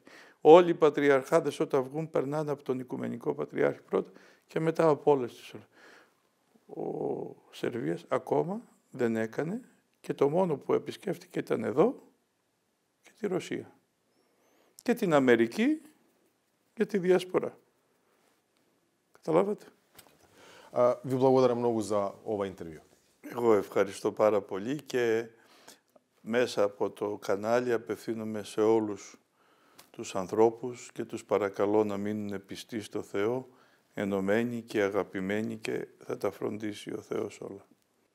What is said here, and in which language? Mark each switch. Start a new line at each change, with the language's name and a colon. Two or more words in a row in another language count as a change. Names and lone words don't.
Greek: Όλοι οι πατριαρχάδες όταν βγουν περνάνε από τον Οικουμενικό Πατριάρχη πρώτα και μετά από όλες τις ώρες. Ο Σερβίας ακόμα δεν έκανε και το μόνο που επισκέφτηκε ήταν εδώ και τη Ρωσία. Και την Αμερική και τη Διασπορά. Καταλάβατε.
Macedonian: Ви благодарам многу за ова интервју.
Greek: Εγώ ευχαριστώ πάρα πολύ και μέσα από το κανάλι απευθύνομαι σε όλους τους ανθρώπους και τους παρακαλώ να μείνουν πιστοί στο Θεό, ενωμένοι και αγαπημένοι και θα τα φροντίσει ο Θεός όλα.